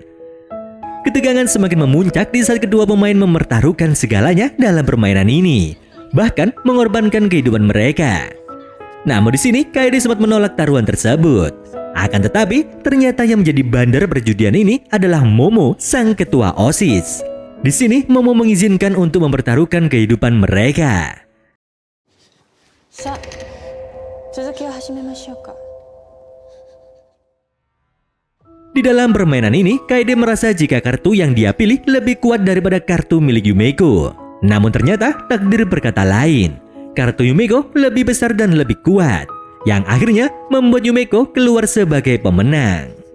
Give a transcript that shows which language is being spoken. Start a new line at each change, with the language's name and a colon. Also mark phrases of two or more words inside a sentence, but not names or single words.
Indonesian: Ketegangan semakin memuncak di saat kedua pemain mempertaruhkan segalanya dalam permainan ini, bahkan mengorbankan kehidupan mereka. Namun di sini Kaede sempat menolak taruhan tersebut. Akan tetapi, ternyata yang menjadi bandar perjudian ini adalah Momo, sang ketua OSIS. Di sini Momo mengizinkan untuk mempertaruhkan kehidupan mereka.
Japanese: さあ続きを始めましょうか。
Indonesian: Di dalam permainan ini, Kaede merasa jika kartu yang dia pilih lebih kuat daripada kartu milik Yumeko. Namun ternyata takdir berkata lain. Kartu Yumeko lebih besar dan lebih kuat, yang akhirnya membuat Yumeko keluar sebagai pemenang.